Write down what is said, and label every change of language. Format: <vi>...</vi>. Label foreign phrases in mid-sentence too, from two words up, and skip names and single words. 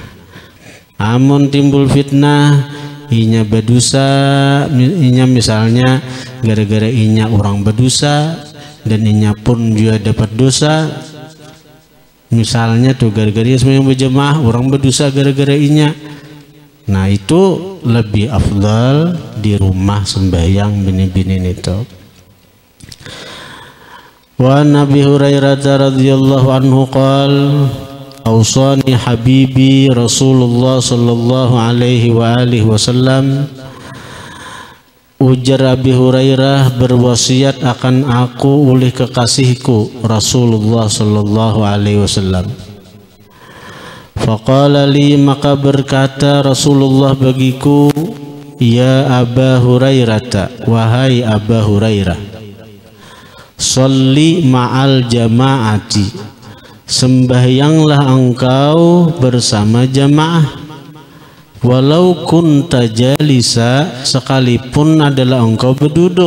<bjn>Amun timbul fitnah inya berdosa, inya misalnya gara-gara inya orang berdosa dan inya pun juga dapat dosa. Misalnya tuh gara-gara sembahyang berjamaah orang berdosa gara-gara inya. Nah, itu lebih afdal di rumah sembahyang bini-bini itu.</bjn> <ar>ونبي هريرة رضي الله عنه قال أوصاني حبيبي رسول الله صلى الله عليه وعلى آله وسلم.</ar> <bjn>Ujar Abi Hurairah, berwasiat akan aku oleh kekasihku Rasulullah</bjn> <ar>صلى الله عليه وسلم. فقال لي,</ar> <bjn>maka berkata Rasulullah bagiku, ya Aba Hurairah, wahai Aba Hurairah,</bjn> <ar>صل مع الجماعة,</ar> <bjn>sembahyanglah engkau bersama jamaah,</bjn> <ar>ولو كنت جالسا,</ar> <bjn>sekalipun adalah engkau berduduk.</bjn>